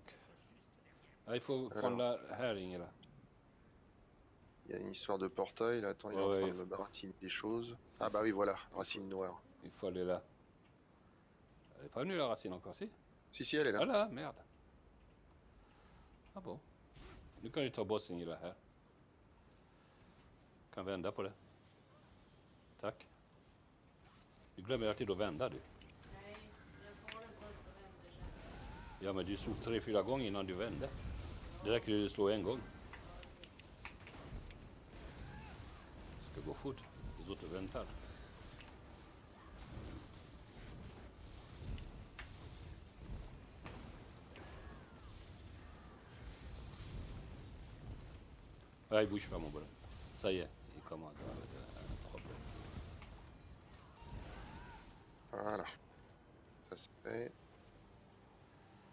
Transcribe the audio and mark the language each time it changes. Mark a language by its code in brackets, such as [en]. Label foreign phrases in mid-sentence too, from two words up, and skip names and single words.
[fr] Ah, il faut prendre la herring là. Il y a une histoire de portail, là, attends, il est en train de me baratiner des choses. Ah bah oui, voilà, racine noire. Il faut aller là. Elle est pas venue la racine encore, si? Si, elle est là. Ah là, merde. Ah bon. [sv] Nu kan du ta bossen i det här. Kan vända på det. Tack. Du glömmer alltid att vända du. Nej, jag får det först och vänder sen. Ja men du slog 3-4 gånger innan du vände. Det räcker ju att slå en gång. Det ska gå fort. Det låter väntar. [fr] Ah, il bouge pas mon bonhomme. Ça y est, il commence à avoir un problème. Voilà. Ça c'est fait.